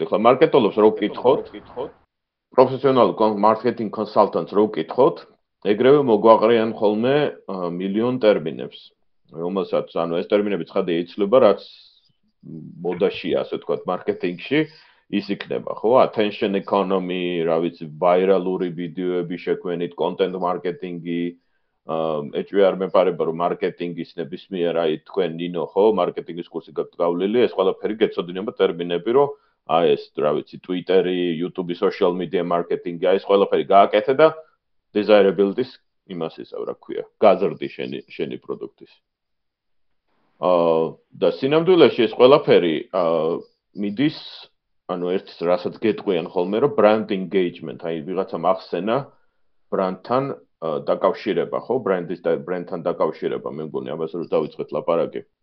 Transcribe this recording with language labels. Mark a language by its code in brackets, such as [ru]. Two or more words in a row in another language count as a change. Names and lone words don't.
[ka] ხლა მარკეტოლოგს რო ვკითხოთ, პროფესიონალ მარკეტინგ კონსალტანტს რო ვკითხოთ, ეგრევე მოგვაყრიან ხოლმე მილიონ ტერმინებს, რომელსაც, ანუ ეს ტერმინები ცხადია იცვლება, რაც მოდაშია, ასე ვთქვათ, მარკეტინგში, ის იქნება, ხო? [en] Attention economy, [ka] რა ვიცი, ვაირალური ვიდეოები შექმნით, [en] content marketing-ი, [ka] ეჭვი არ მეპარება, რომ მარკეტინგის ნებისმიერ, აი, თქვენ ნინო, ხო, მარკეტინგის კურსი გაქვთ გავლილი, ეს ყველაფერი გეცოდინება ტერმინები, რომ აი ეს, რა ვიცი, Twitter-ი, YouTube-ი, [en] social media marketing-ი, [ka] აი ეს ყველაფერი გააკეთე და desirability-ს იმას ისევ რა ქვია, გაზრდი შენი პროდუქტის. და სინამდვილეში ეს ყველაფერი მიდის, ანუ ერთის რასაც გეტყვიან ხოლმე, რომ [en] brand engagement, [ka] აი ვიღაცამ ახსენა ბრანდთან დაკავშირება, ხო, ბრენდის და ბრენდთან დაკავშირება, მე მგონი ამას რო დავიწყეთ ლაპარაკი.